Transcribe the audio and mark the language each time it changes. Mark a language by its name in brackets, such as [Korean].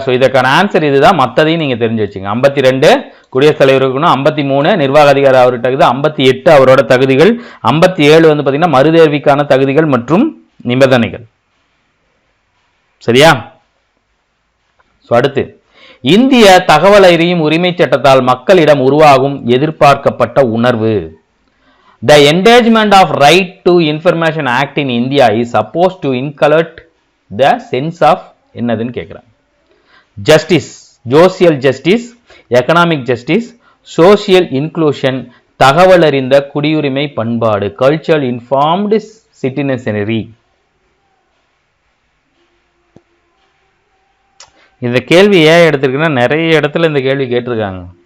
[Tamil] So இதற்கான answer இதுதான். மற்றதையும் நீங்க தெரிஞ்சு வச்சுங்க. 52 குடியரசுத் தலைவர் இருக்கணும், 53 நிர்வாக அதிகாரம் அவர்கிட்ட இருக்குது, 58 அவரோட தகுதிகள், 57 வந்து பாத்தீங்கன்னா மறுதேர்விக்கான தகுதிகள் மற்றும் நிபந்தனைகள். சரியா? ஸோ அடுத்து, இந்திய தகவல் அறியும் உரிமை சட்டத்தால் மக்களிடம் உருவாகும் எதிர்பார்க்கப்பட்ட உணர்வு. [English] The Endangerment of Right to Information Act in India is supposed to inculcate the sense of [Tamil] என்னதுன்னு கேட்குறாங்க. Justice, social justice, economic justice, social inclusion, தகவல் அறிந்த குடியுரிமை பண்பாடு, கல்ச்சரல் இன்ஃபார்ம்டு சிட்டிசனரி. இந்த கேள்வி ஏன் எடுத்திருக்குன்னா நிறைய இடத்துல இந்த கேள்வி கேட்டிருக்காங்க.